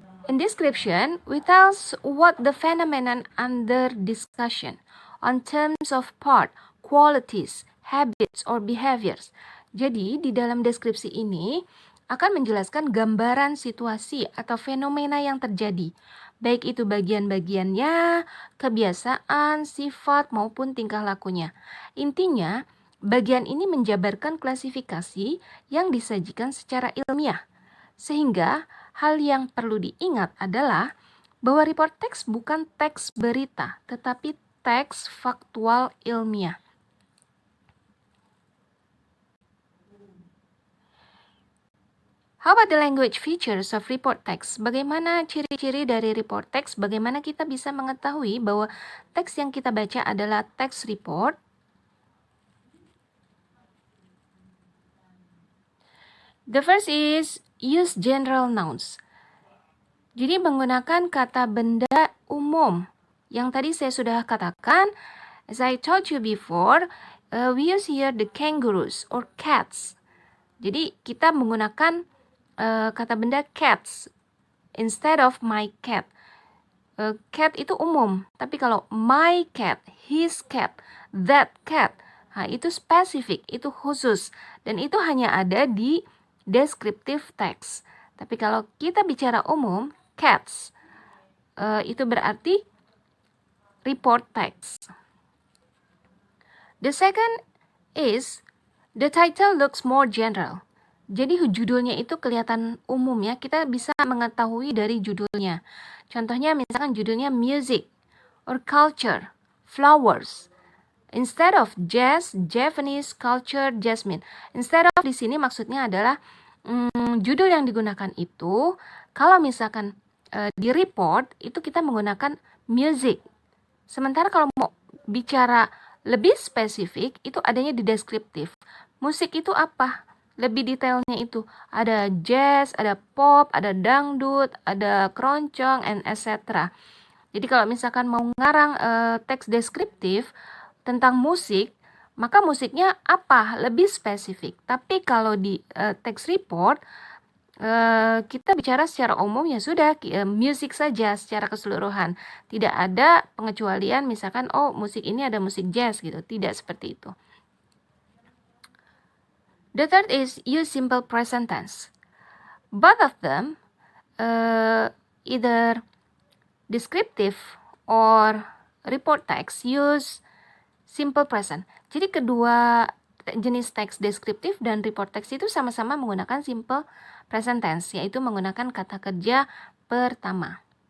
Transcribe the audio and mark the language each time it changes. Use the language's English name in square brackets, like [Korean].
[English] In description, we tell what the phenomenon under discussion on terms of part, qualities, habits, or behaviors. [Indonesian] Jadi, di dalam deskripsi ini akan menjelaskan gambaran situasi atau fenomena yang terjadi, baik itu bagian-bagiannya, kebiasaan, sifat, maupun tingkah lakunya. Intinya, bagian ini menjabarkan klasifikasi yang disajikan secara ilmiah. Sehingga, hal yang perlu diingat adalah bahwa report text bukan teks berita, tetapi teks faktual ilmiah. [English] How about the language features of report text? [Indonesian] Bagaimana ciri-ciri dari report text? Bagaimana kita bisa mengetahui bahwa teks yang kita baca adalah teks report? [English] The first is use general nouns. [Indonesian] Jadi menggunakan kata benda umum. Yang tadi saya sudah katakan, [English] as I told you before, we use here the kangaroos or cats. [Indonesian] Jadi kita menggunakan kata benda cats [English] instead of my cat. [Indonesian] Cat itu umum, tapi kalau [English] my cat, his cat, that cat, [Indonesian] nah itu spesifik, itu khusus, dan itu hanya ada di descriptive text. Tapi kalau kita bicara umum, cats, itu berarti report text. [English] The second is the title looks more general. [Indonesian] Jadi judulnya itu kelihatan umum ya, kita bisa mengetahui dari judulnya. Contohnya misalkan judulnya [English] music or culture, flowers. Instead of jazz, Japanese culture, jasmine. Instead of [Indonesian] di sini maksudnya adalah judul yang digunakan itu, kalau misalkan di report itu kita menggunakan music. Sementara kalau mau bicara lebih spesifik itu adanya di deskriptif. Musik itu apa? Lebih detailnya itu ada jazz, ada pop, ada dangdut, ada keroncong, and etc. Jadi kalau misalkan mau ngarang teks deskriptif tentang musik, maka musiknya apa? Lebih spesifik. Tapi kalau di teks report, kita bicara secara umum ya sudah, musik saja secara keseluruhan. Tidak ada pengecualian misalkan, oh musik ini ada musik jazz gitu. Tidak seperti itu. [English] The third is use simple present tense. Both of them, either descriptive or report text, use simple present. [Indonesian] Jadi kedua jenis teks deskriptif dan report text itu sama-sama menggunakan simple present tense, yaitu menggunakan kata kerja pertama.